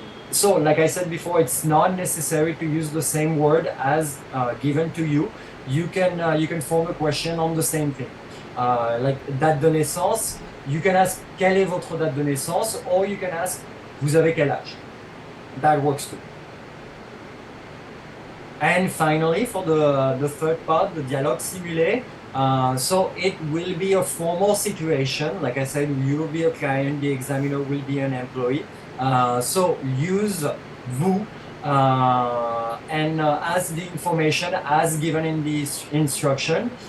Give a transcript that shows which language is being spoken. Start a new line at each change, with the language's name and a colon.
English: So like I said before, it's not necessary to use the same word as given to you. You can form a question on the same thing. Like
French: date de naissance,
English: you can ask
French: quelle est votre date de naissance,
English: or you can ask
French: vous avez quel âge.
English: That works too. And finally, for the third part, the dialogue simulé, so it will be a formal situation. Like I said, you will be a client, the examiner will be an employee. So use vous and ask the information as given in the instruction.